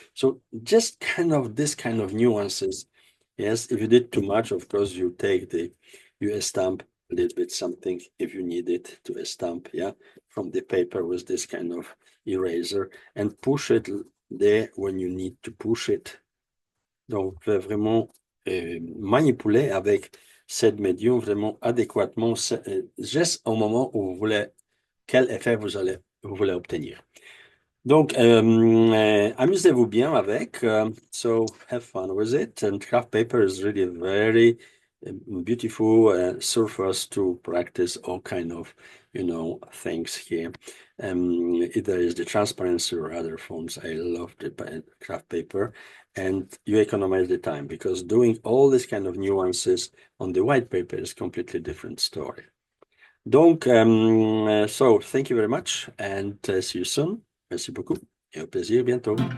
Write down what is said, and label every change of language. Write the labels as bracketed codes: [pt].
[en] So just kind of this kind of nuances. Yes, if you did too much, of course, you stamp a little bit something if you need it to stamp, yeah, from the paper with this kind of eraser, and push it there when you need to push it. [fr] Donc, vraiment manipuler avec cette médium vraiment adéquatement, juste au moment où vous voulez, quel effet vous voulez obtenir. Donc, amusez-vous bien avec. [en] So have fun with it. And craft paper is really a very beautiful surface to practice all kind of, things here. Either is the transparency or other forms. I love the craft paper, and you economize the time, because doing all these kind of nuances on the white paper is completely different story. Donc, so thank you very much, and see you soon. [fr] Merci beaucoup et au plaisir bientôt.